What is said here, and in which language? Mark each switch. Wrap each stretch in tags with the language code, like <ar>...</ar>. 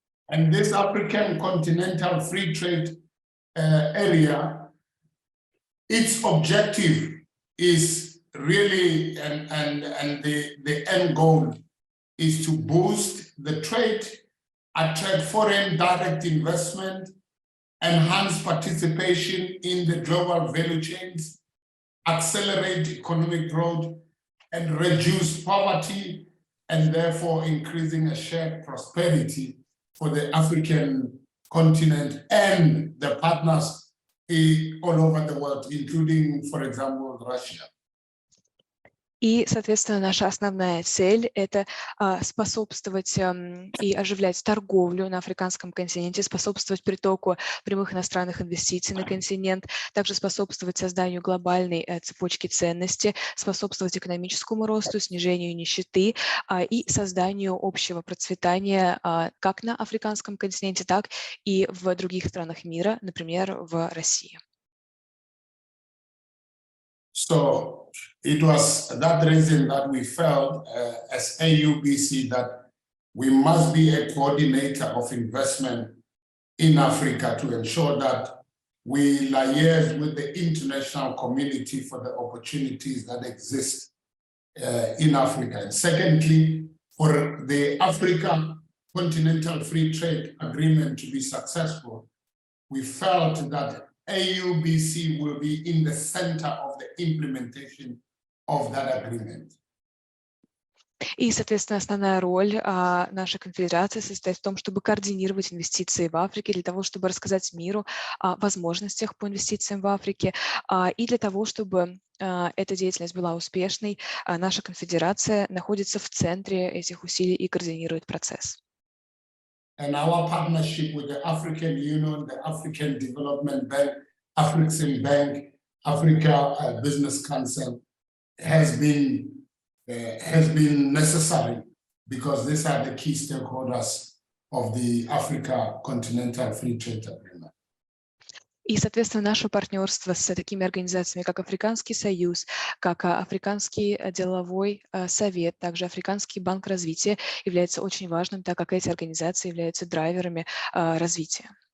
<en>And this African Continental Free Trade area, its objective is really, and the end goal is to boost the trade, attract foreign direct investment, enhance participation in the global value chains, accelerate economic growth, and reduce poverty, and therefore increasing a shared prosperity for the African continent and the partners all over the world, including, for example, Russia.</en> <ru>И, соответственно, наша основная цель – это способствовать и оживлять торговлю на африканском континенте, способствовать притоку прямых иностранных инвестиций на континент, также способствовать созданию глобальной цепочки ценностей, способствовать экономическому росту, снижению нищеты и созданию общего процветания как на африканском континенте, так и в других странах мира, например, в России.</ru> <en>So it was that reason that we felt as AUBC that we must be a coordinator of investment in Africa to ensure that we liaise with the international community for the opportunities that exist in Africa. And secondly, for the Africa Continental Free Trade Agreement to be successful, we felt that AUBC will be in the center of the implementation of that agreement.</en> <ru>И, соответственно, основная роль нашей конфедерации состоит в том, чтобы координировать инвестиции в Африке, для того, чтобы рассказать миру о возможностях по инвестициям в Африке, и для того, чтобы эта деятельность была успешной, наша конфедерация находится в центре этих усилий и координирует процесс.</ru> <en>And our partnership with the African Union, the African Development Bank, African Bank, Africa Business Council has been necessary because these are the key stakeholders of the Africa Continental Free Trade Agreement.</en> <ru>И, соответственно, наше партнерство с такими организациями, как Африканский союз, как Африканский деловой совет, также Африканский банк развития, является очень важным, так как эти организации являются драйверами развития.</ru>